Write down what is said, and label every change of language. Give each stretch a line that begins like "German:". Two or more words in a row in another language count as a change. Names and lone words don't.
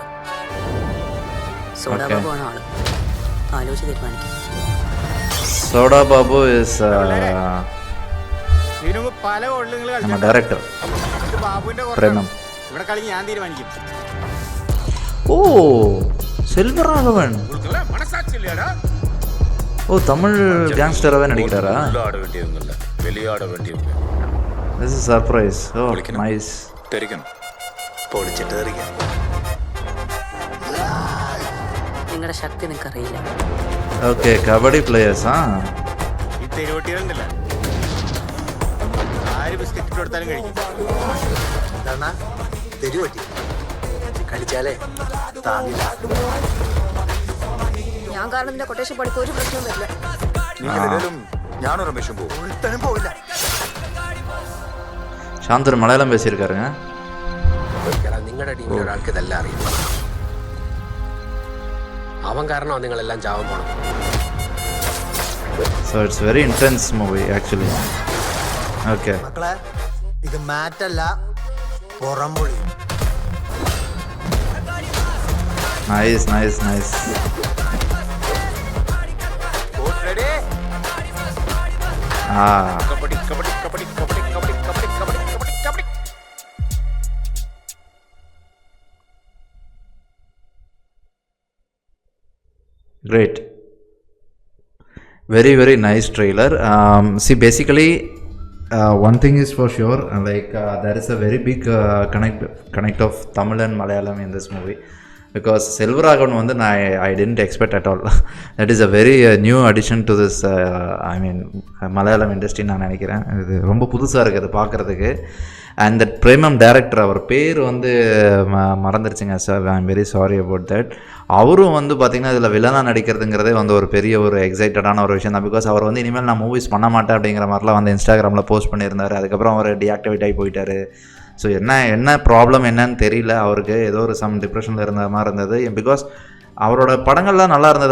Malayalam: സോഡാ ബാബു ആണ് ആള്. ആലോചിച്ച് തീരുമാനിക്കും. സോഡാ ബാബു ഇസ് പല കൊള്ളുകൾ നമ്മുടെ ഡയറക്ടർ ബാബുവിന്റെ പ്രേമം. ഇവിടെ കളി ഞാൻ തീരുമാനിക്കും.
Tamil: ഓ செல்வராகவன். ஓ தமிழ் கேங்ஸ்டராகவே நடிக்கிறாரா? ஆட வேண்டியவங்கல்ல, வெளியாட வேண்டியவங்க.
English: This is surprise. Oh nice.
Tamil: தெரியும்.
Malayalam: പൊളിച്ചിട്ട് തെറിക്കാം. നിങ്ങളുടെ ശക്തി നിങ്ങൾക്കറിയില്ല. ഓക്കെ, കബഡി പ്ലേയേഴ്സ്. ഈ തെരുവട്ടികളുണ്ടല്ല, ആര് ബിസ്ക്കറ്റ് കൊടുത്താലും കഴിക്കും. എന്താണ് തെരുവട്ടി? കഴിച്ചാലേ താങ്ങില്ല. ഞാൻ കാരണം നിന്റെ കൊട്ടേഷൻ പഠിപ്പ് ഒരു പ്രശ്നവും വരില്ല.
Tamil: நீங்களும் ஞான ரமேஷும் போ.
Malayalam: ഒരുത്തനും പോവില്ല.
Tamil: சாந்தர் மலையாளம் பேசியிருக்காருங்க.
Malayalam: നിങ്ങളുടെ ടീമിൽ ഒരാൾക്ക് ഇതെല്ലാം അറിയാം. അവൻ കാരണമാണ് നിങ്ങളെല്ലാം ചാവാൻ പോണത്.
English: So it's very intense movie actually. Okay.
Malayalam: മക്കളെ, ഇത് മാറ്റല്ല, പുറംപൊളി.
English: Nice, nice, nice.
Tamil: கபடி கபடி கபடி கபடி கபடி கபடி கபடி கபடி கபடி.
English: Great. Very very nice trailer. See basically one thing is for sure, like there is a very big connect of Tamil and Malayalam in this movie. Because செல்வராகவன் வந்து I didn't expect at all. That is a very new addition to this Malayalam industry
Tamil: நான் நினைக்கிறேன். இது ரொம்ப புதுசாக இருக்குது அது பார்க்குறதுக்கு.
English: and that Premam director,
Tamil: அவர் பேர் வந்து மறந்துருச்சுங்க சார்.
English: I am very sorry about that.
Tamil: அவரும் வந்து பார்த்திங்கன்னா இதில் வில்லனாக நடிக்கிறதுங்கிறதே வந்து ஒரு பெரிய ஒரு எக்ஸைட்டடான ஒரு விஷயம் தான். பிகாஸ் அவர் வந்து இனிமேல் நான் மூவிஸ் பண்ண மாட்டேன் அப்படிங்கிற மாதிரிலாம் வந்து இன்ஸ்டாகிராமில் போஸ்ட் பண்ணியிருந்தார். அதுக்கப்புறம் அவர் டீஆக்டிவேட் ஆகி போயிட்டார். ஸோ என்ன ப்ராப்ளம் என்னன்னு தெரியல. அவருக்கு ஏதோ ஒரு
English: some depression-il
Tamil: இருந்த மாதிரி இருந்தது. பிகாஸ் அவரோட படங்கள்லாம் நல்லா இருந்தது.